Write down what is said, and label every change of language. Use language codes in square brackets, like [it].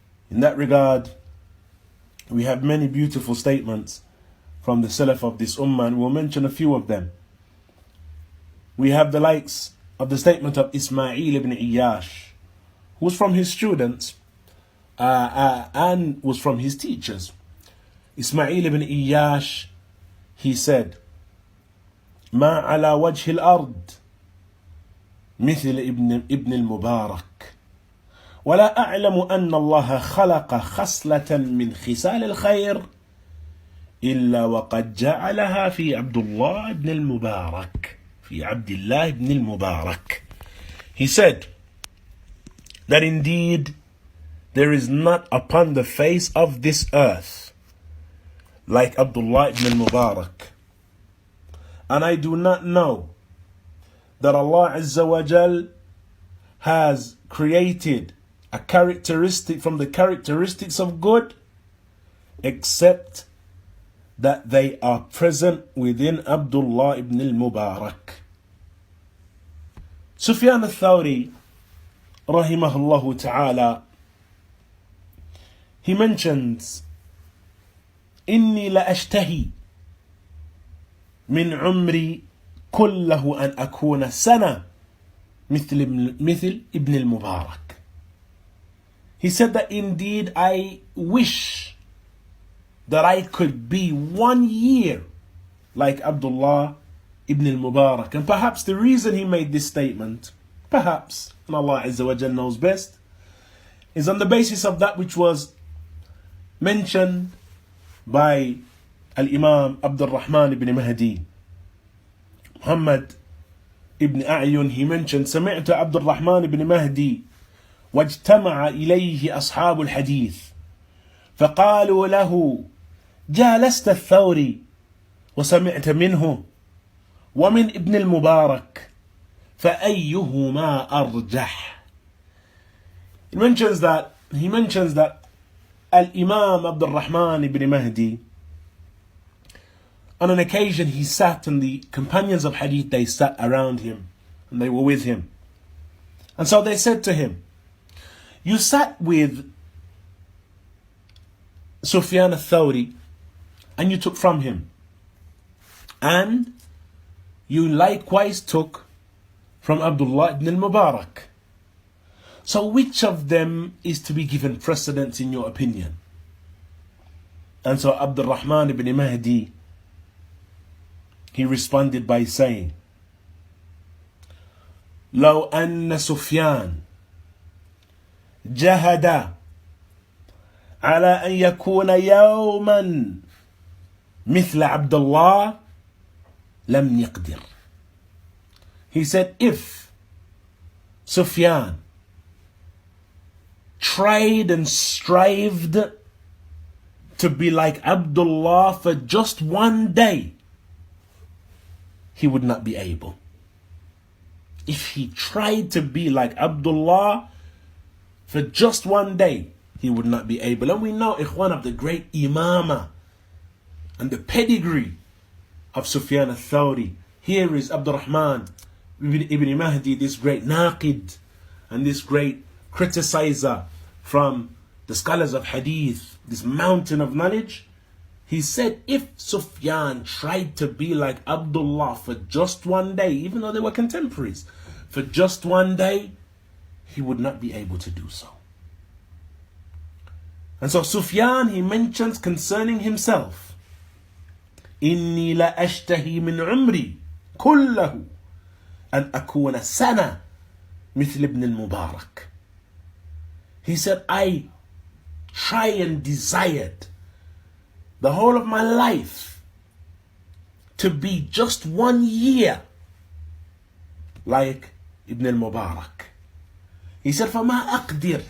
[en] In that regard, we have many beautiful statements from the Salaf of this Ummah, and we'll mention a few of them. We have the likes of the statement of Ismail ibn Iyash, who was from his students and was from his teachers. Ismail ibn Iyash, he said, [ar] ما على وجه الأرض مثل ابن المبارك ولا أعلم أن الله خلق خصلة من خصال الخير إلا وقد جعلها في عبد الله ibn Al Mubarak. في Abdullah ibn Al Mubarak. [en] He said that indeed there is not upon the face of this earth like Abdullah ibn Al Mubarak. And I do not know that Allah Azza wa Jal has created a characteristic from the characteristics of good except that they are present within Abdullah ibn Al Mubarak. Sufyan al-Thawri, rahimahullah ta'ala, he mentions, [ar] إني لأشتهي من عمري كله أن أكون سنة مثل ابن المبارك. [en] He said that indeed I wish that I could be 1 year like Abdullah ibn Al Mubarak. And perhaps the reason he made this statement, perhaps, and Allah Azza wa Jal knows best, is on the basis of that which was mentioned by Al-Imam Abdul Rahman ibn Mahdi. Muhammad ibn A'yun, he mentioned, [ar] سمعت عبد الرحمن بن مهدي واجتمع إليه أصحاب الحديث فقالوا له جالست الثوري وسمعت منه ومن ابن المبارك فأيهما أرجح. [en] He mentions that Al-Imam Abdul Rahman ibn Mahdi, on an occasion he sat and the companions of hadith, they sat around him and they were with him. And so they said to him, you sat with Sufyan al-Thawri and you took from him, and you likewise took from Abdullah ibn Al Mubarak. So which of them is to be given precedence in your opinion? And so Abdul Rahman ibn Mahdi, he responded by saying, [ar] لو أن سفيان جهد على أن يكون يوما مثل عبد الله لم يقدر. [en] He said, if Sufyan tried and strived to be like Abdullah for just 1 day, he would not be able. If he tried to be like Abdullah for just 1 day, he would not be able. And we know, ikhwan, of the great imama and the pedigree of Sufyan al-Thawri. Here is Abdul Rahman ibn Mahdi, this great naqid and this great criticizer from the scholars of hadith, this mountain of knowledge. He said if Sufyan tried to be like Abdullah for just 1 day, even though they were contemporaries, for just 1 day, he would not be able to do so. And so Sufyan, he mentions concerning himself, [ar] إني لا أشتهي من عمري كله أن أكون سنة مثل ابن المبارك. [en] He said, I try and desired the whole of my life to be just 1 year like Ibn Al Mubarak. He said, [ar] فما أقدر.